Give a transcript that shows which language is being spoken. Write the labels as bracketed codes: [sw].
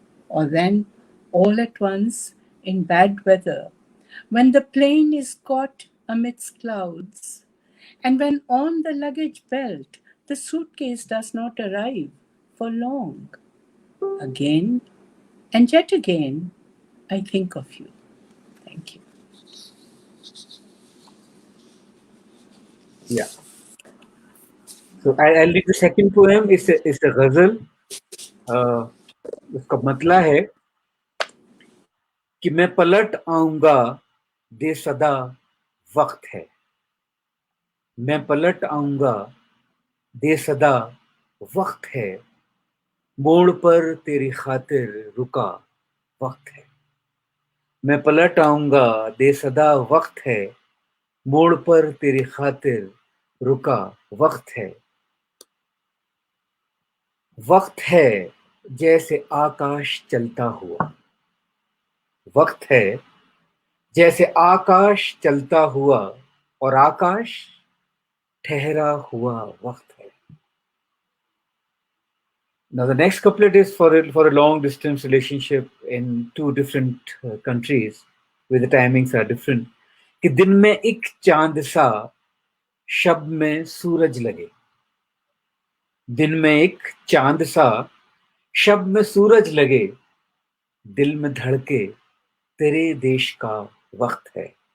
[en] Or then, all at once, in bad weather, when the plane is caught amidst clouds, and when on the luggage belt the suitcase does not arrive for long. Again and yet again, I think of you. Thank you. Yeah. So I'll read the second poem. It's a ghazal. [hi] उसका मतला है कि मैं पलट आऊंगा दे सदा वक्त है, मैं पलट आऊंगा दे सदा वक्त है, मोड़ पर तेरी खातिर रुका वक्त है, मैं पलट आऊंगा दे सदा वक्त है, मोड़ पर तेरी खातिर रुका वक्त है, वक्त है जैसे आकाश चलता हुआ, वक्त है जैसे आकाश चलता हुआ और आकाश ठहरा हुआ वक्त है. [en] Now the next couplet is for a long distance relationship in two different countries where the timings are different. [hi] कि दिन में एक चांद सा शब में सूरज लगे, दिन में एक चांद सा शब में सूरज लगे, दिल में धड़के तेरे देश का वक्त है.